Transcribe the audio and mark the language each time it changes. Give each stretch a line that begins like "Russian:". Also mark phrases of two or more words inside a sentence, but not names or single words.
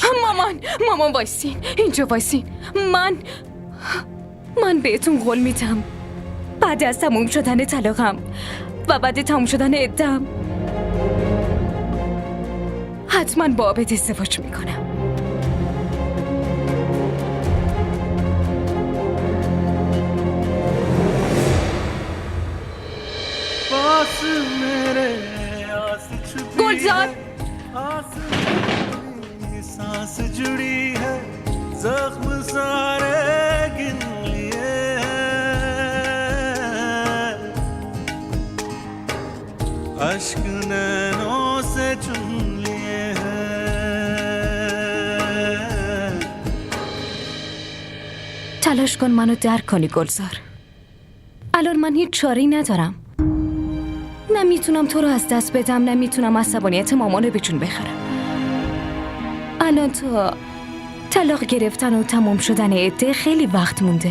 Persian: مامان وایسین اینجا وایسین. من بهتون قول میدم بعد از تموم شدن طلاقم و بعد تموم شدن عده‌ام حتما با عابد ازدواج میکنم.
Hindi: पास मेरे आस छुपी गुलजार! है, आस मेरी सांस जुड़ी है, जख्म सारे गिन लिए हैं, अश्क नैनों से चुन लिए हैं.
Persian: تلاش کن منو درک کنی گلزار. الان من هیچ چاره‌ای ندارم. نمیتونم تو رو از دست بدم، نمیتونم عصبانیت مامان رو به جون بخرم. الان تا طلاق گرفتن و تمام شدن عده خیلی وقت مونده.